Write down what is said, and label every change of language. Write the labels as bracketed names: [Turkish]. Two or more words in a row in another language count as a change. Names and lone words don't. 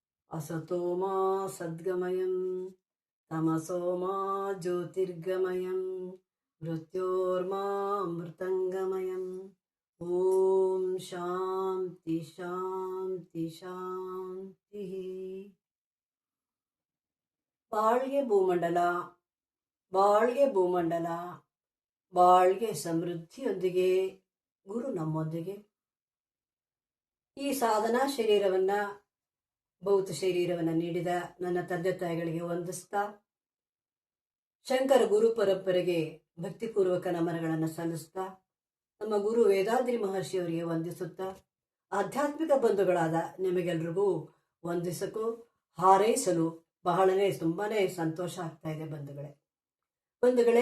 [Sanskrit] असतो मा सद्गमयं तमसो मा ज्योतिर्गमयं मृत्योर्मा मृतंगमयं ಓಂ ಶಾಂತಿ ಶಾಂತಿ ಶಾಂತಿ. [Kannada] ಬಾಳ್ಗೆ ಭೂಮಂಡಲ, ಬಾಳ್ಗೆ ಭೂಮಂಡಲ, ಬಾಳ್ಗೆ ಸಮೃದ್ಧಿಯೊಂದಿಗೆ ಗುರು ನಮ್ಮೊಂದಿಗೆ. ಈ ಸಾಧನಾ ಶರೀರವನ್ನ, ಭೌತ ಶರೀರವನ್ನು ನೀಡಿದ ನನ್ನ ತಂದೆ ತಾಯಿಗಳಿಗೆ ವಂದಿಸ್ತಾ, ಶಂಕರ ಗುರು ಪರಂಪರೆಗೆ ಭಕ್ತಿಪೂರ್ವಕ ನಮನಗಳನ್ನು ಸಲ್ಲಿಸ್ತಾ, ನಮ್ಮ ಗುರು ವೇದಾದ್ರಿ ಮಹರ್ಷಿಯವರಿಗೆ ವಂದಿಸುತ್ತಾ, ಆಧ್ಯಾತ್ಮಿಕ ಬಂಧುಗಳಾದ ನಿಮಗೆಲ್ರಿಗೂ ವಂದಿಸಲು ಹಾರೈಸಲು ತುಂಬಾನೇ ಸಂತೋಷ ಆಗ್ತಾ ಇದೆ ಬಂಧುಗಳೇ.